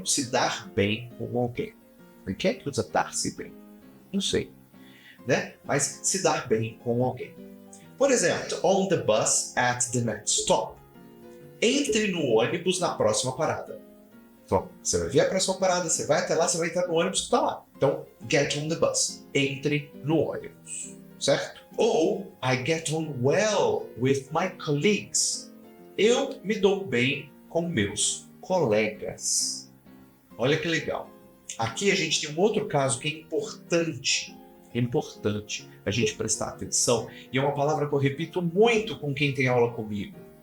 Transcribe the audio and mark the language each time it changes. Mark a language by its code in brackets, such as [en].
[pt] Ou se dar bem com alguém. Quem é que usa dar-se bem? Não sei. Né? Mas se dar bem com alguém. Por exemplo, [en] on the bus at the next stop. [pt] Entre no ônibus na próxima parada. Então, você vai ver a próxima parada, você vai até lá, você vai entrar no ônibus que está lá. Então, [en] get on the bus. [pt] Entre no ônibus. Certo? [en] Ou, I get on well with my colleagues. [pt] Eu me dou bem com meus colegas. Olha que legal. Aqui a gente tem um outro caso que é importante a gente prestar atenção, e é uma palavra que eu repito muito com quem tem aula comigo.